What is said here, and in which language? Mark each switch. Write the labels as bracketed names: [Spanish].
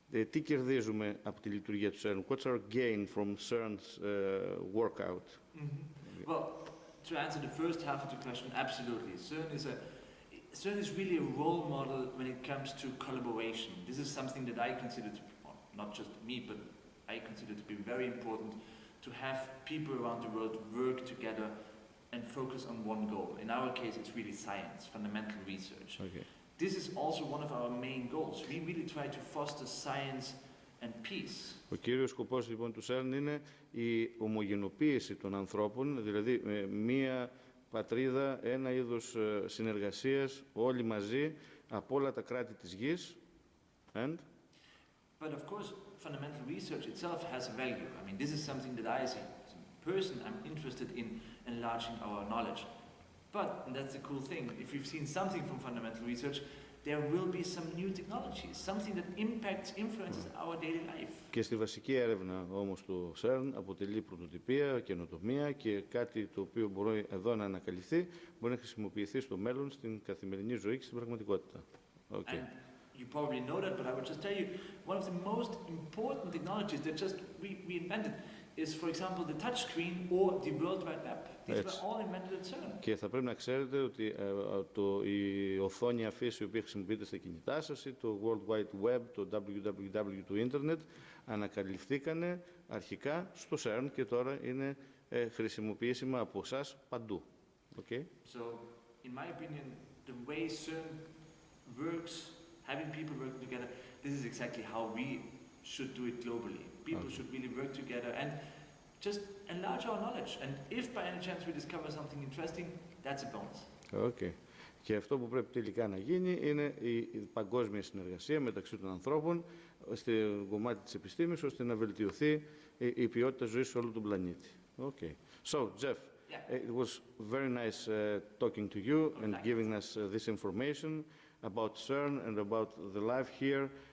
[Greek] Τι κερδίζουμε από τη λειτουργία του CERN? [English] What's our gain from CERN's workout? Well, to answer the first half of the question, absolutely. CERN is really a role model when it comes to collaboration. This is something that I consider to, well, not just me, but I consider to be very important, to have people around the world work together and focus on one goal. In our case, it's really science, fundamental research. Okay. This is also one of our main goals. We really try to foster science and peace. [Greek] Ο κύριος σκοπός λοιπόν του CERN είναι η ομογενοποίηση των ανθρώπων, δηλαδή μία πατρίδα, ένα είδος συνεργασίας, όλοι μαζί, από όλα τα κράτη της γης. [English] And? But of course, fundamental research itself has a value. I mean, this is something that I, as a person, I'm interested in enlarging our knowledge. But, and that's the cool thing, if you've seen something from fundamental research, there will be some new technologies, something that impacts, influences our daily life. [Greek] Και στη βασική έρευνα όμως του CERN αποτελεί πρωτοτυπία, καινοτομία και κάτι το οποίο μπορεί εδώ να ανακαλυφθεί, μπορεί να χρησιμοποιηθεί στο μέλλον στην καθημερινή ζωή και στην πραγματικότητα. [English] Okay. And you probably know that, but I would just tell you, one of the most important technologies that just we invented is, for example, the touch screen or the World Wide Web. These were all invented at CERN. [Greek] Και θα πρέπει να ξέρετε ότι η οθόνη αφής η οποία χρησιμοποιείται στα κινητά σας ή το World Wide Web, το www του ίντερνετ, ανακαλυφθήκανε αρχικά στο CERN και τώρα είναι χρησιμοποιήσιμα από εσάς παντού. [English] Okay? So, in my opinion, the way CERN works, having people working together, this is exactly how we should do it globally. People should really work together and just enlarge our knowledge. And if by any chance we discover something interesting, that's a bonus. Okay. [Greek] Και αυτό που πρέπει τελικά να γίνει είναι η παγκόσμια συνεργασία μεταξύ των ανθρώπων στο κομμάτι της επιστήμης, ώστε να βελτιωθεί η ποιότητα ζωής σε όλο τον πλανήτη. [English] Okay. So, Jeff, it was very nice talking to you and giving us this information about CERN and about the life here.